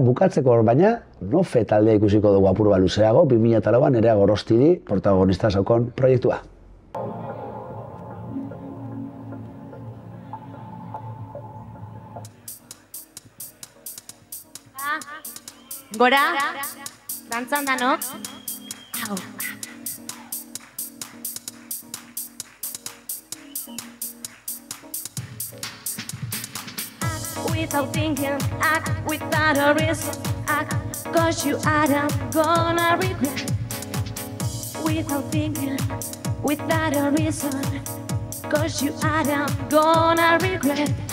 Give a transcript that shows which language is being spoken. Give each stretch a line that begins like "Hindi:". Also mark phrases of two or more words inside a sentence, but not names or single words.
Basque: Bukatzeko hor baina, Nofe taldea ikusiko dugu apur bat luzeago, 2004an Nerea Gorostidi protagonista zaukon proiektua. Gora, dantzan danok. Hau.
English: Without thinking, act without a reason, act, cause you are gonna regret. Without thinking, without a reason, cause you are gonna regret.